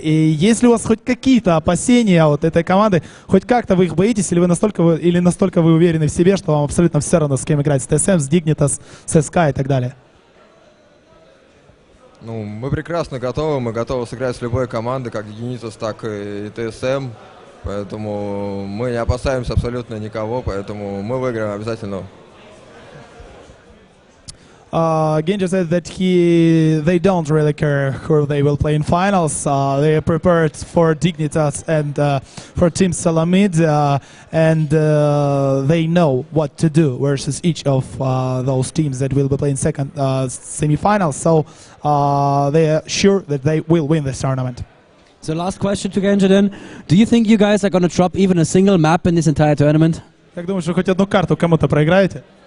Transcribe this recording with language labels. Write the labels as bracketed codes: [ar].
[ru] И если у вас хоть какие-то опасения от этой команды, хоть как-то вы их боитесь, или настолько вы уверены в себе, что вам абсолютно все равно, с кем играть, с ТСМ, с Dignitas, с СК и так далее? Ну, мы прекрасно готовы, мы готовы сыграть с любой командой, как Dignitas, так и ТСМ. Поэтому мы не опасаемся абсолютно никого, поэтому мы выиграем обязательно. [en] Genji said that they don't really care who they will play in finals. They are prepared for Dignitas and for Team Salamid, and they know what to do versus each of those teams that will be playing second semi-finals. So they are sure that they will win this tournament. So last question to Genji then. Do you think you guys are going to drop even a single map in this entire tournament? [ru] Как думаешь, что хоть одну карту кому-то проиграете?